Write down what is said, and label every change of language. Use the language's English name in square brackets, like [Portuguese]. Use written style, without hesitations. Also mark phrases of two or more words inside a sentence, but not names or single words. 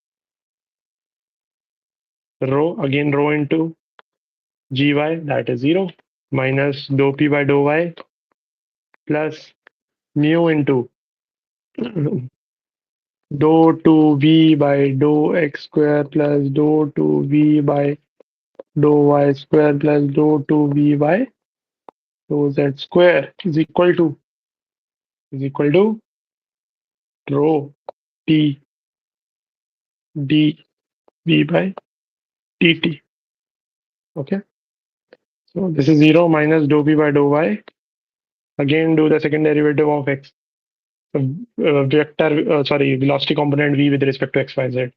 [English] Rho, again rho into gy, that is 0, minus dou p by dou y plus mu into dou 2v by dou x square plus dou 2v by dou y square plus dou 2v by dou z square is equal to rho t dv by dt. Okay, so this is 0 minus dou p by dou y. Again do the second derivative of x velocity component v with respect to x, y, z.